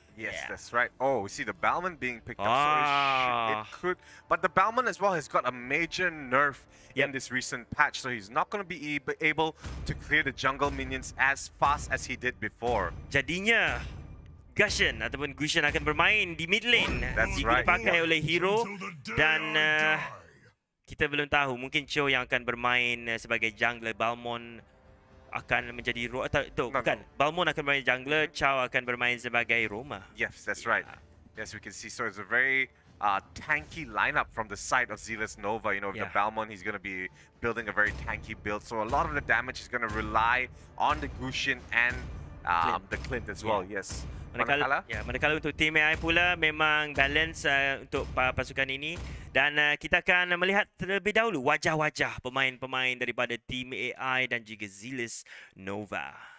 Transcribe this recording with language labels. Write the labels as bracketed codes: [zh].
[en] Yes, that's right. Oh, we see the Balmond being picked up. So it could, but the Balmond as well has got a major nerf in this recent patch, so he's not going to be able to clear the jungle minions as fast as he did before. [ms] Jadinya Gushin ataupun Gushin akan bermain di mid lane. [en] That's right. [ms] Dipakai oleh hero dan kita belum tahu, mungkin Cho yang akan bermain sebagai jungler, Balmond akan menjadi bukan. Balmond akan bermain jungler, Chow akan bermain sebagai Roma. [en] Yes, that's right. Yes, we can see. So it's a very tanky lineup from the side of ZEALOUS Nova. With the Balmond, he's going to be building a very tanky build. So a lot of the damage is going to rely on the Gushin and the Clint as well. Yes. [ms] Manakala untuk tim AI pula memang balance untuk pasukan ini, dan kita akan melihat terlebih dahulu wajah-wajah pemain-pemain daripada tim AI dan juga ZEALOUS Nova.